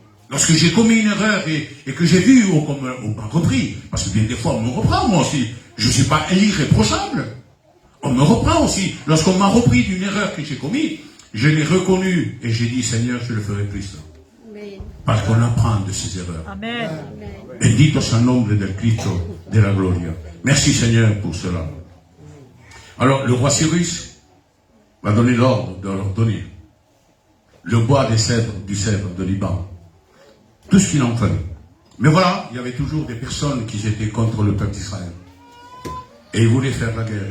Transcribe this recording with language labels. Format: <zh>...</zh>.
<fr>Lorsque j'ai commis une erreur et que j'ai vu, on m'a repris. Parce que bien des fois, on me reprend moi aussi. Je ne suis pas irréprochable. On me reprend aussi. Lorsqu'on m'a repris d'une erreur que j'ai commise, je l'ai reconnue et j'ai dit, Seigneur, je le ferai plus. Parce qu'on apprend de ces erreurs. Amen.</fr> <es>Bendito sea el nombre del Cristo de la Gloria.</es> <fr>Merci Seigneur pour cela. Alors, le roi Cyrus m'a donné l'ordre de leur donner le bois des cèdres, du cèdre de Liban. Tout ce qu'il en fallait. Mais voilà, il y avait toujours des personnes qui étaient contre le peuple d'Israël. Et ils voulaient faire la guerre.</fr>